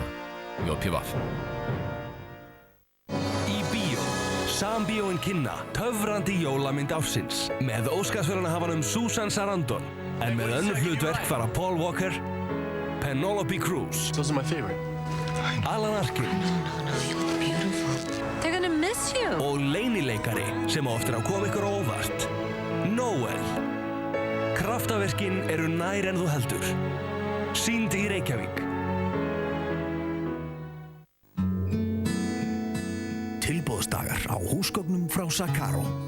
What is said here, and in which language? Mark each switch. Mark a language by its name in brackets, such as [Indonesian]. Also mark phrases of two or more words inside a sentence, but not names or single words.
[Icelandic] JPVaf. Í bíó. Sambíóin kynna töfrandi jólamynd ársins með Óskarsverðlaunahafanum Susan Sarandon en með önnur hlutverk fara Paul Walker, Penelope Cruz, [English] Those are my favorite. [Icelandic] Alan Arkin [English] You're beautiful. They're gonna miss you. [Icelandic] og leynileikari sem á eftir að koma ykkur á óvart, Noel. Kraftaverkin eru nær en þú heldur. Sýnd í Reykjavík. Tilboðsdagar á húsgögnum frá Sakaro.